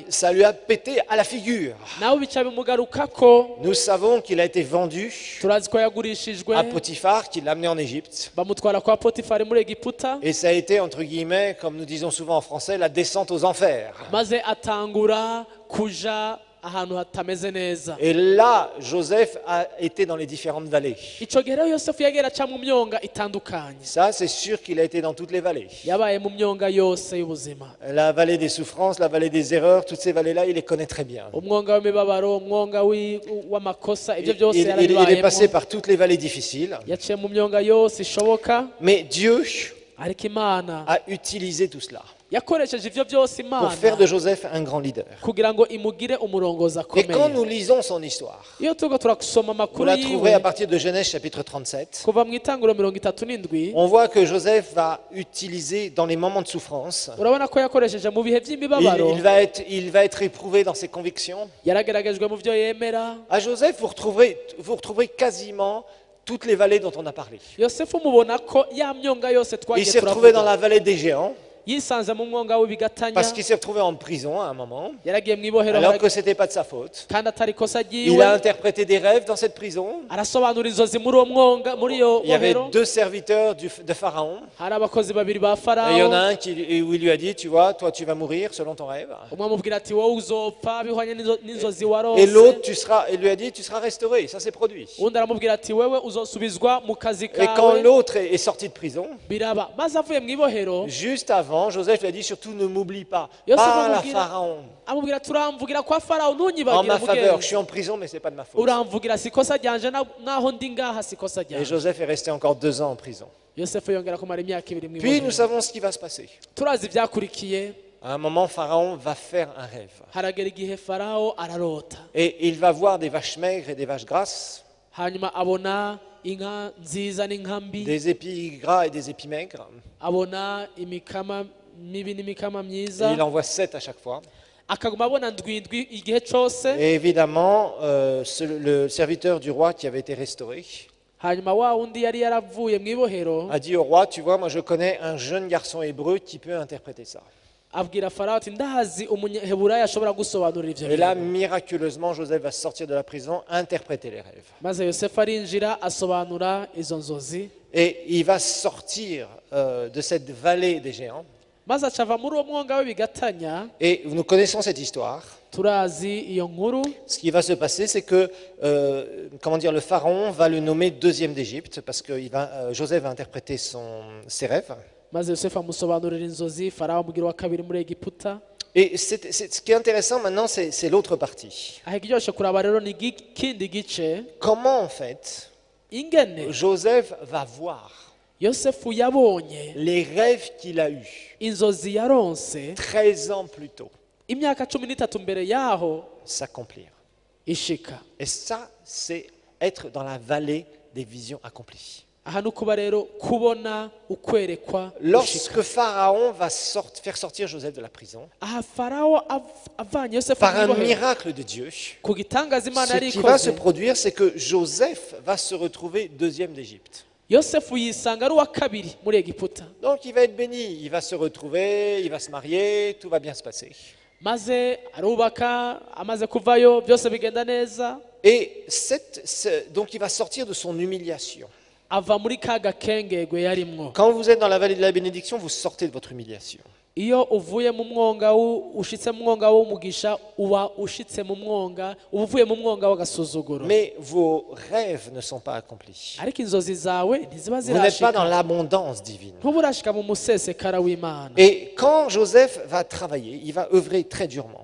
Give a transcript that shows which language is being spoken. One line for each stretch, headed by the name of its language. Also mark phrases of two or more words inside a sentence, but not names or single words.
French: Ça lui a pété à la figure.
Rundi: nawe bica bimugarukako.
French: Nous savons qu'il a été vendu
Rundi: turazi ko yagurishijwe,
French: à Potiphar, qui l'a amené en Égypte.
Rundi: bamutwara kwa potifari muri egiputa,
French: Et ça a été, entre guillemets, comme nous disons souvent en français, la descente aux enfers.
Rundi: maze atangura kuja ahantu hatameze neza.
French: Et là, Joseph a été dans les différentes vallées.
Rundi: ico gihe rero yosefu yagera aca mu myonga itandukanye,
French: Ça, c'est sûr qu'il a été dans toutes les vallées.
Rundi: yabaye mu myonga yose y'ubuzima.
French: La vallée des souffrances, la vallée des erreurs, toutes ces vallées-là, il les connaît très bien.
Rundi: umwonga w'imibabaro, umwonga w'amakosa, ibyo
French: Il,
Rundi: byose
French: il est passé
Rundi: yarabibayemo.
French: par toutes les vallées difficiles.
Rundi: yaciye mu myonga yose ishoboka,
French: Mais Dieu
Rundi: ariko imana
French: a utilisé tout cela
Rundi: yakoresheje ivyo byose
French: pour faire de
Rundi: imana
French: Joseph un grand leader.
Rundi: kugira ngo imugire umurongozi
French: Et quand
Rundi: akomeye.
French: nous lisons son histoire,
Rundi: iyo turiko turasoma
French: vous
Rundi: amakuru
French: la trouverez à
Rundi: yiwe
French: partir de Genèse chapitre 37,
Rundi: kuva mu itanguro 37,
French: on voit que Joseph va utiliser dans les moments de souffrance,
Rundi: urabona ko yakoresheje mu bihe by'imibabaro,
French: il va être éprouvé dans ses convictions.
Rundi: yarageragejwe mu byo yemera.
French: À Joseph, vous retrouverez quasiment toutes les vallées dont on a parlé.
Rundi: yosefu mubona ko ya myonga yose
French: Il
Rundi: twagiye
French: s'est retrouvé dans
Rundi: turavuga,
French: la vallée des géants,
Rundi: yisanze mu mwonga w'ibigatanya
French: parce qu'il s'est retrouvé en prison à un moment,
Rundi: yaragiye mu ibohero
French: alors que ce n'était pas de sa faute.
Rundi: kandi atari ikosa
French: Il
Rundi: ryiwe
French: a interprété des rêves dans cette prison.
Rundi: arasobanura inzozi muri uwo mwonga muri iyo
French: Il y avait
Rundi: bohero
French: 2 serviteurs de Pharaon.
Rundi: hari abakozi babiri ba
French: Et il y en
Rundi: farawo
French: a un où il lui a dit, tu vois, toi tu vas mourir selon ton rêve.
Rundi: umwe amubwira ati wowe uzopfa bihwanye n'inzozi
French: Et
Rundi: warose
French: l'autre, il lui a dit, tu seras restauré. Ça s'est produit.
Rundi: undi aramubwira ati wewe uzosubizwa mu kazi
French: Et quand
Rundi: kawe
French: l'autre est sorti de prison,
Rundi: biraba maze avuye mu ibohero
French: juste avant, Joseph lui a dit, surtout ne m'oublie pas.
Rundi: Yosef
French: Parle à
Rundi: amubwira-
French: Pharaon
Rundi: amubwira turamvugira kwa farawo
French: en
Rundi: ntunyibagire
French: ma faveur. Je
Rundi: mugenzi
French: suis en prison, mais c'est pas de ma faute.
Rundi: uramvugira si ikosa ryanje naho ndi ngaha si ikosa
French: Et
Rundi: ryanje
French: Joseph est resté encore 2 ans en prison.
Rundi: yosefu yongera kumara imyaka ibiri mu
French: Puis nous
Rundi: ibohero
French: savons ce qui va se passer.
Rundi: turazi ibyakurikiye
French: À un moment, Pharaon va faire un rêve.
Rundi: haragera igihe farawo ararota
French: Et il va voir des vaches maigres et des vaches grasses,
Rundi: hanyuma abona inka nziza n'inka mbi
French: des épis gras et des épis maigres.
Rundi: abona imikama mibi n'imikama
French: Et
Rundi: myiza
French: il envoie 7 à chaque fois.
Rundi: akaguma abona ndwindwi igihe cyose
French: Et évidemment, le serviteur du roi qui avait été restauré
Rundi: hanyuma wa wundi yari yaravuye mu ibohero
French: a dit au roi, tu vois, moi je connais un jeune garçon hébreu qui peut interpréter ça.
Rundi: abwira farawo ati ndahazi umunyeheburayo ashobora gusobanurira ibyo
French: Et là,
Rundi: bintu
French: miraculeusement, Joseph va sortir de la prison, interpréter les rêves.
Rundi: maze yosefu arinjira asobanura izo nzozi
French: Et il va sortir de cette vallée des géants.
Rundi: maze acava muri uwo mwonga w'ibigatanya
French: Et nous connaissons cette histoire.
Rundi: turazi iyo nkuru
French: Ce qui va se passer, c'est que le pharaon va le nommer deuxième d'Égypte parce que Joseph va interpréter ses rêves.
Rundi: maze yosefu amusobanurira inzozi farawo amubwira uwa kabiri muri egiputa
French: Et ce qui est intéressant maintenant, c'est l'autre partie.
Rundi: aha ikiryoshe kuraba rero ni ikindi gice
French: Comment en fait
Rundi: ingene
French: Joseph va voir
Rundi: yosefu yabonye
French: les rêves qu'il a eus
Rundi: inzozi yaronse
French: 13 ans plus tôt
Rundi: imyaka 13 mbere yaho
French: s'accomplir.
Rundi: ishika
French: Et ça, c'est être dans la vallée des visions accomplies.
Rundi: aha ni ukuba rero kubona ukwerekwa gushika
French: Lorsque Pharaon va faire sortir Joseph de la prison,
Rundi: aha farawo avanye yosefu
French: par
Rundi: mu
French: un
Rundi: ibohero
French: miracle de Dieu,
Rundi: ku gitangaza imana
French: ce
Rundi: yari
French: qui va se
Rundi: ikoze
French: produire, c'est que Joseph va se retrouver deuxième d'Égypte.
Rundi: yosefu yisanga ari uwa kabiri muri egiputa
French: Donc il va être béni, il va se retrouver, il va se marier, tout va bien se passer.
Rundi: maze arubaka amaze kuvayo byose bigenda neza
French: Et donc il va sortir de son humiliation.
Rundi: ava muri ka gakengegwe yarimwo
French: Quand vous êtes dans la vallée de la bénédiction, vous sortez de votre humiliation.
Rundi: iyo uvuye mu mwonga ushitse mu mwonga w'umugisha uba ushitse mu mwonga uba uvuye mu mwonga w'agasuzuguro
French: Mais vos rêves ne sont pas accomplis.
Rundi: ariko inzozi zawe ntiziba
French: Vous n'êtes pas dans
Rundi: zirashika
French: l'abondance divine.
Rundi: ntuburashika mu musesekara w'imana
French: Et quand Joseph va travailler, il va œuvrer très durement.